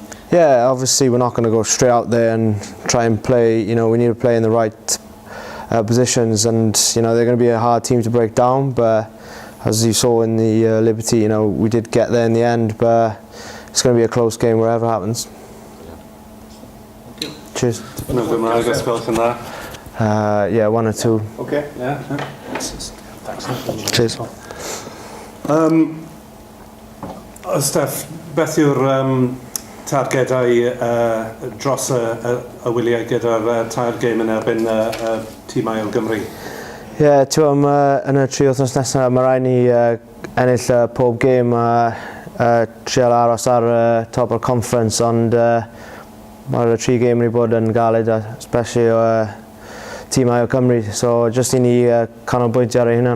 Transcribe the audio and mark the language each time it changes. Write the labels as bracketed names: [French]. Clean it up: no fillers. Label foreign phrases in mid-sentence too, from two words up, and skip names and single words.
[English] Yeah, obviously we're not going to go straight out there and try and play. You know, we need to play in the right positions, and you know, they're going to be a hard team to break down. But as you saw in the Liberty, you know, we did get there in the end, but it's going to be a close game wherever it happens. Cheers. [Welsh] No Gymraeg os gwelwch yn dda. [English] Yeah, 1 or 2. Okay, yeah. Cheers. [Welsh] Steff, beth yw'r targedau dros y wyliau gyda'r tair gêm yn erbyn tîmau o Gymru? Yeah, ti'n yn y 3 wythnos nesaf, mae rhaid ni ennill pob gêm a trial aros ar top o'r conference, ond mae'r 3 gêm wedi bod yn galed, especially o tîmau o Cymru, [English] so just [Welsh] i ni canolbwyntio ar ei hunan.